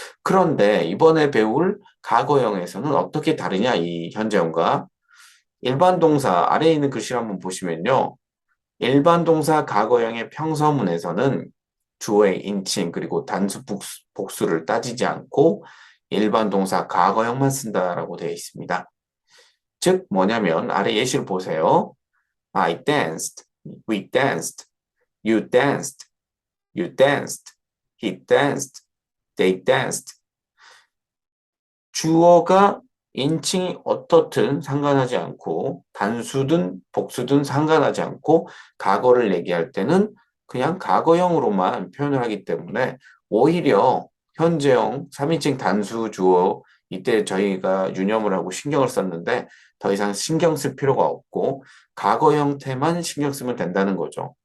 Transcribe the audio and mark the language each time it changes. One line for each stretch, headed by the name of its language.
Korean: 그런데 이번에 배울 과거형에서는 어떻게 다르냐 이 현재형과 일반 동사 아래에 있는 글씨를 한번 보시면요. 일반 동사 과거형의 평서문에서는 주어의 인칭 그리고 단수 복수를 따지지 않고 일반 동사 과거형만 쓴다라고 되어 있습니다. 즉 뭐냐면 아래 예시를 보세요.
English: I danced, we danced, you danced, you danced, he danced, they danced.
Korean: 주어가 인칭이 어떻든 상관하지 않고 단수든 복수든 상관하지 않고 과거를 얘기할 때는 그냥 과거형으로만 표현을 하기 때문에 오히려 현재형 3인칭 단수 주어 이때 저희가 유념을 하고 신경을 썼는데 더 이상 신경 쓸 필요가 없고 과거 형태만 신경 쓰면 된다는 거죠.